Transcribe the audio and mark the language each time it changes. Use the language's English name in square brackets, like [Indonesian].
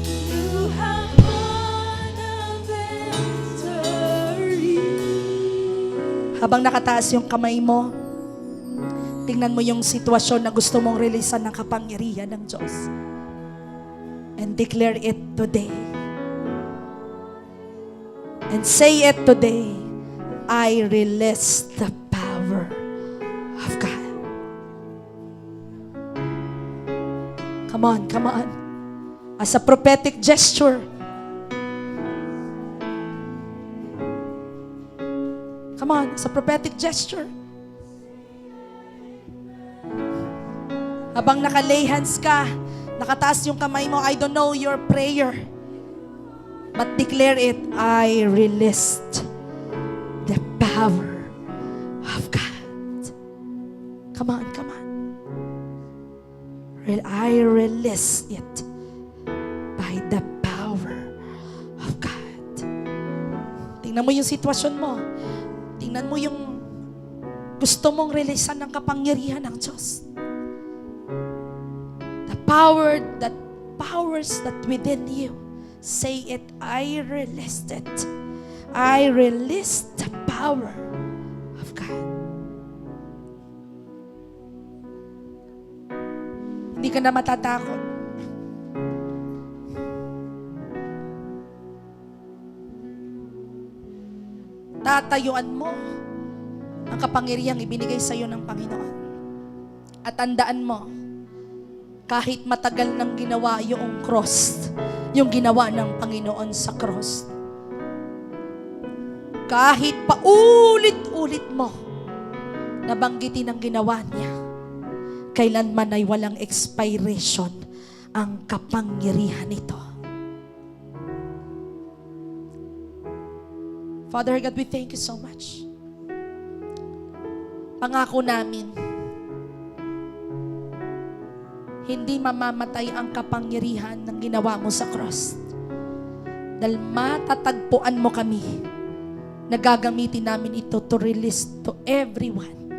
[English] You have won the victory. [Filipino] Habang nakataas yung kamay mo, tingnan mo yung sitwasyon na gusto mong releasean ng kapangyarihan ng Diyos. [English] And declare it today. And say it today. I release the power of God. Come on, come on. As a prophetic gesture. Come on, as a prophetic gesture. [Filipino] Habang nakalay hands ka, nakataas yung kamay mo, [English] I don't know your prayer. But declare it, I released the power of God. Come on, come on. I release it by the power of God. [Filipino] Tingnan mo yung sitwasyon mo. Tingnan mo yung gusto mong releasean ng kapangyarihan ng Diyos. [English] The powers that within you. Say it, I released it. I release the power of God. [Filipino] Hindi ka na matatakot. Tatayuan mo ang kapangyarihang ibinigay sa iyo ng Panginoon. At tandaan mo, kahit matagal nang ginawa yung cross, yung ginawa ng Panginoon sa cross, kahit paulit-ulit mo nabanggitin ang ginawa niya, kailanman ay walang expiration ang kapangyarihan nito. [English] Father God, we thank you so much. [Filipino] Pangako namin, hindi mamamatay ang kapangyarihan ng ginawa mo sa cross. Dahil matatagpuan mo kami, nagagamitin namin ito [English] to release to everyone.